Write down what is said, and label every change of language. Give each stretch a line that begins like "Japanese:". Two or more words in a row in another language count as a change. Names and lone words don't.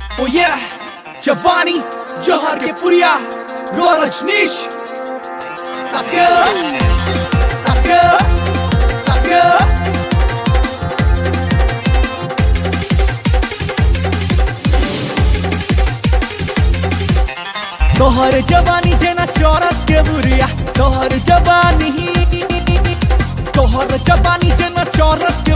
English: yeah, Giovanni, Johar ke Puria, Roar Rajneesh. Let's go, let's go, let's go.
Maithili: तोहर जवानी जेना चौरस के बुरिया तोहर जवानी जेना चौरस के